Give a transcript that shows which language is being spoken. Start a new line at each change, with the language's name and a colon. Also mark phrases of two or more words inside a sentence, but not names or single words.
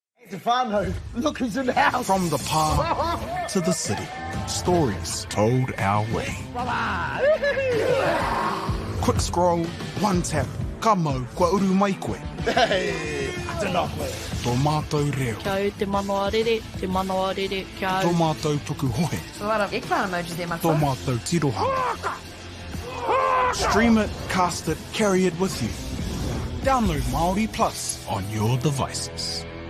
English: Stefano, look who's in the house. From the park to the city, stories told our way. Quick scroll, one tap,
Māori: ka mau, kua uru mai koe. Hey, tēnā koe. Tō mātou reo. Kia au te MΑORI, kia au. Tō mātou tuku hohe.
English: So a lot of eggplant emojis there, my
Māori: Tō
English: friend.
Māori: mātou tirohanga.
English: Stream it, cast it, carry it with you. Download MāORI Plus on your devices.